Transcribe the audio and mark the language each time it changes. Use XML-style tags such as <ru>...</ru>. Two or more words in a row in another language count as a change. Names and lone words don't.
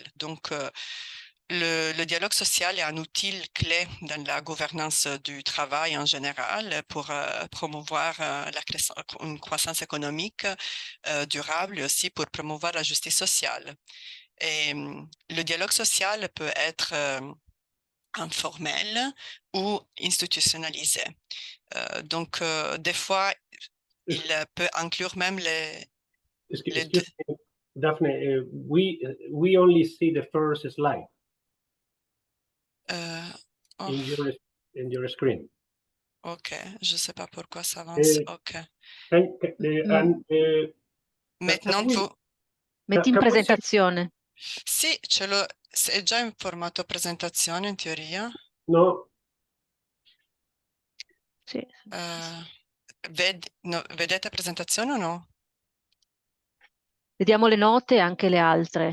<fr>Donc, le dialogue social est un outil clé dans la gouvernance du travail en général pour promouvoir une croissance économique durable et aussi pour promouvoir la justice sociale. Et le dialogue social peut être informel ou institutionnalisé. Donc, des fois, il peut inclure même les deux.</fr> <en>Daphne, we only see the first slide in your screen.</en> <fr>OK, je ne sais pas pourquoi ça avance. OK. Maintenant, vous...</fr> <it>Metti in presentazione. Sì, è già in formato presentazione in teoria. No. Sì. Vedete presentazione o no? Vediamo le note e anche le altre.</it>